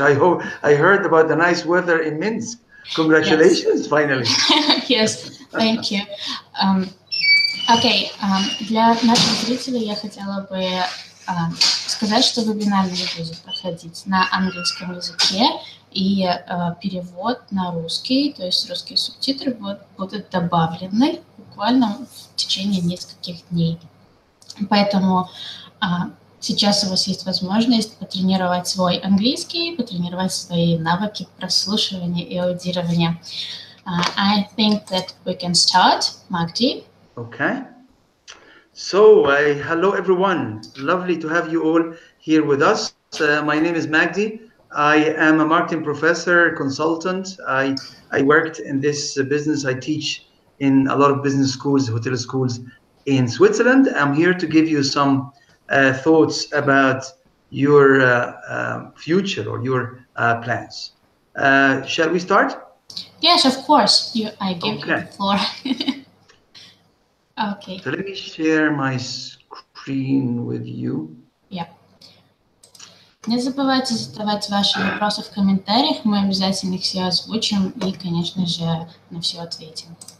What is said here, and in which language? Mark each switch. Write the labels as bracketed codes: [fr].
[en] I heard about the nice weather in Minsk. Congratulations, yes. Finally. Yes, thank you. [ru] Окей, для наших зрителей я хотела бы сказать, что вебинар будет проходить на английском языке, и перевод на русский, то есть русские субтитры будут добавлены буквально в течение нескольких дней. Поэтому сейчас у вас есть возможность потренировать свой английский, потренировать свои навыки прослушивания и аудирования. [en] I think that we can start, Magdi. Okay. So, hello everyone. Lovely to have you all here with us. My name is Magdi. I am a marketing professor, consultant. I worked in this business. I teach in a lot of business schools, hotel schools in Switzerland. I'm here to give you some thoughts about your future or your plans. Shall we start? Yes, of course. I give you the floor. Okay. So let me share my screen with you. Yeah. [ru] Не забывайте задавать ваши вопросы в комментариях, мы обязательно их все озвучим и, конечно же, на все ответим.